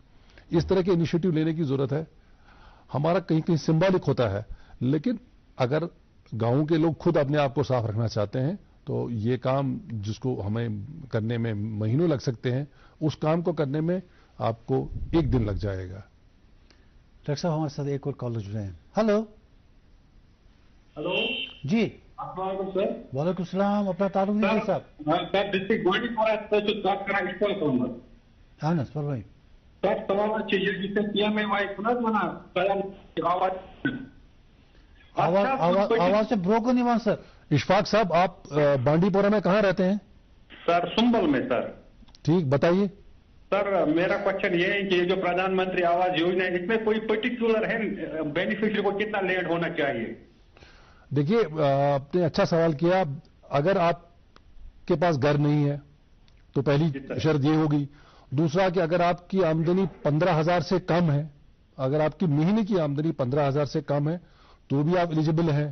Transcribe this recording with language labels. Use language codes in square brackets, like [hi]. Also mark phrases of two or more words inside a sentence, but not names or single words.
[ur] اس طرح کے انیشیٹو لینے کی ضرورت ہے. ہمارا کہیں کہیں سمبولک ہوتا ہے، لیکن اگر گاؤں کے لوگ خود اپنے آپ کو صاف رکھنا چاہتے ہیں تو یہ کام جس کو ہمیں کرنے میں مہینوں لگ سکتے ہیں، اس کام کو کرنے میں آپ کو 1 دن لگ جائے گا. ڈاکٹر صاحب ہمارے ساتھ ایک اور کالر جڑے ہیں. ہلو جی، السلام علیکم سر. وعلیکم السلام. اپنا تعارف دیجیے صاحب. سر ڈسٹرکٹ بانڈی پورہ سے بات کر رہا ہوں. اشفاق احمد. [ks] اہن حظ [ur] فرمائیے. سر سوال یہ پی ایم اے وائی آواز سے بروکن نہیں سر. اشفاق صاحب، آپ بانڈی پورہ میں کہاں رہتے ہیں؟ سر سنبل میں. سر ٹھیک، بتائیے. سر میرا کوشچن یہ ہے کہ یہ جو پردھان منتری آواس یوجنا ہے، اس میں کوئی پرٹیکولر ہے بینیفیشری کو کتنا لینڈ ہونا چاہیے؟ دیکھیے، آپ نے اچھا سوال کیا. اگر آپ کے پاس گھر نہیں ہے تو پہلی شرط یہ ہوگی. دوسرا کہ اگر آپ کی آمدنی 15,000 سے کم ہے، اگر آپ کی مہینے کی آمدنی 15,000 سے کم ہے تو بھی آپ ایلیجبل ہیں.